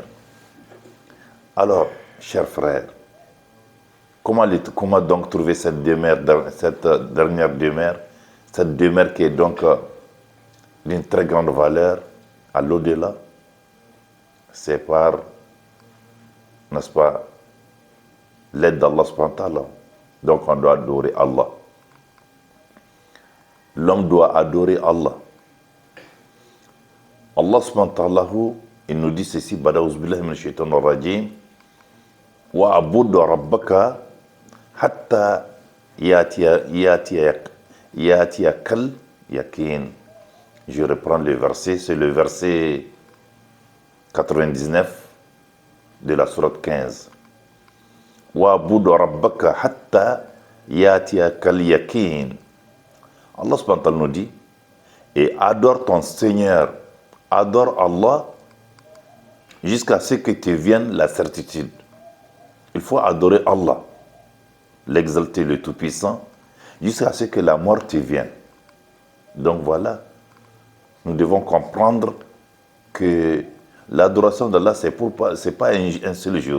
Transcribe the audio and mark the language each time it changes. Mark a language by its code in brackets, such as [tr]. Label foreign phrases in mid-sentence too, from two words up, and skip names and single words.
[fr] Alors, chers frères, comment donc trouver cette dernière demeure, cette demeure qui est donc d'une très grande valeur à l'au-delà? C'est par, n'est-ce pas, l'aide d'Allah [ar] سبحانه وتعالى. [fr] Donc on doit adorer Allah. L'homme doit adorer Allah. Allah [ar] سبحانه وتعالى, [fr] il nous dit ceci, [ar] أعوذ بالله من الشيطان الرجيم، واعبد ربك حتى يأتيك اليقين. [fr] Je reprends le verset, c'est le verset 99 de la sourate 15. [ar] واعبد ربك حتى يأتيك اليقين. [fr] Allah [ar] سبحانه وتعالى [fr] nous dit, et adore ton Seigneur, adore Allah jusqu'à ce que te vienne la certitude. Il faut adorer Allah, l'exalter, le Tout-Puissant, jusqu'à ce que la mort te vienne. Donc voilà, nous devons comprendre que l'adoration d'Allah, c'est pas un seul jour.